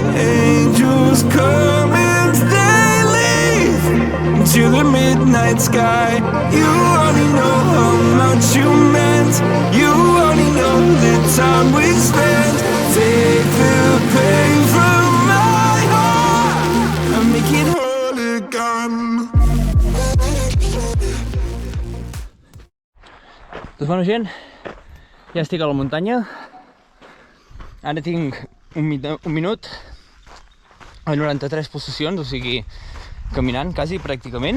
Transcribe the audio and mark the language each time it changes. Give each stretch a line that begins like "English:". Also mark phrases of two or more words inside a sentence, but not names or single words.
English: Angels come and they leave to the midnight sky. You only know how much you meant, you only know the time we spent. Take the pain from my heart and make it whole again.
Catalan: Doncs bueno gent, ja estic a la muntanya. Ara tinc un minut a 93 pulsacions, o sigui, caminant quasi, pràcticament.